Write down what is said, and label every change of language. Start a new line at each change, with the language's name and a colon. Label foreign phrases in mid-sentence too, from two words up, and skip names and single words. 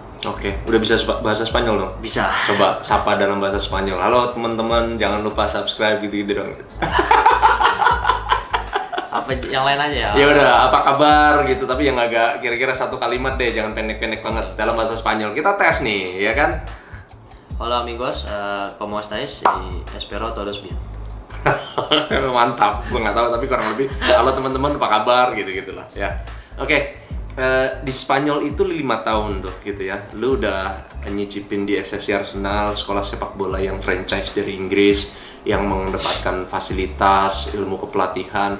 Indonesian: Oke, udah bisa bahasa Spanyol dong? Bisa. Coba sapa dalam bahasa Spanyol. Halo teman-teman, jangan lupa subscribe gitu-gitu dong. Apa yang lain aja ya? Ya udah, apa kabar gitu, tapi yang agak kira-kira satu kalimat deh, jangan pendek-pendek banget dalam bahasa Spanyol. Kita tes nih, ya kan?
Spanish: Hola amigos, ¿cómo estáis? Espero todos bien.
Indonesian: Mantap, gue nggak tahu tapi kurang lebih halo teman-teman apa kabar gitu-gitulah ya. Oke. Di Spanyol itu 5 tahun tuh gitu ya. Lu udah nyicipin di SSI Arsenal, sekolah sepak bola yang franchise dari Inggris yang mendapatkan fasilitas, ilmu kepelatihan.